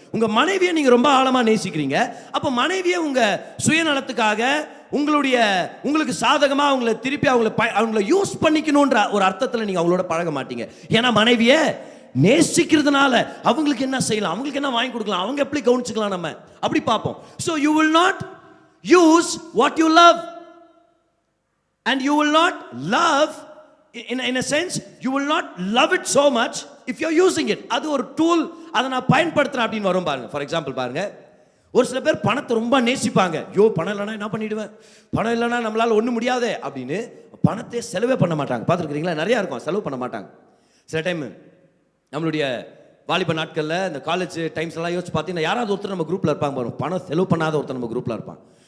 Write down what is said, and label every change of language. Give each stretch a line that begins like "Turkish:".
Tamil: உங்கள் மனைவியை நீங்கள் ரொம்ப ஆழமாக நேசிக்கிறீங்க, அப்போ மனைவியை உங்கள் சுயநலத்துக்காக உங்களுக்கு சாதகமாக அவங்கள திருப்பி அவங்கள யூஸ் பண்ணிக்கணுன்ற ஒரு அர்த்தத்தில் நீங்கள் அவங்களோட பழக மாட்டீங்க. ஏன்னா மனைவியை நேசிக்கிறதுனால அவங்களுக்கு என்ன செய்யலாம், அவங்களுக்கு என்ன வாங்கி கொடுக்கலாம், அவங்க எப்படி கவனிச்சுக்கலாம், நம்ம அப்படி பார்ப்போம்.
English: So you will not use what you love and you will not love. In a sense, you will not love it so much if you're using it.
Tamil: அது ஒரு டூல், அதை நான் பயன்படுத்துறேன் அப்படின்னு வரும் பாருங்க.
English: for example
Tamil: பாருங்க, ஒரு சில பேர் பணத்தை ரொம்ப நேசிப்பாங்க. ஐயோ பணம் இல்லைனா என்ன பண்ணிடுவேன், பணம் இல்லைனா நம்மளால ஒன்றும் முடியாதே அப்படின்னு பணத்தை செலவே பண்ண மாட்டாங்க. பார்த்துருக்கிறீங்களா? நிறையா இருக்கும், செலவு பண்ண மாட்டாங்க. சில டைம் நம்மளுடைய வாலிப நாட்களில் இந்த காலேஜ் டைம்ஸ் எல்லாம் யோசிச்சு பார்த்தீங்கன்னா யாராவது ஒருத்தர் நம்ம குரூப்பில் இருப்பாங்க பாருங்க, பணம் செலவு பண்ணாத ஒருத்தர் நம்ம குரூப்பில் இருப்பான்.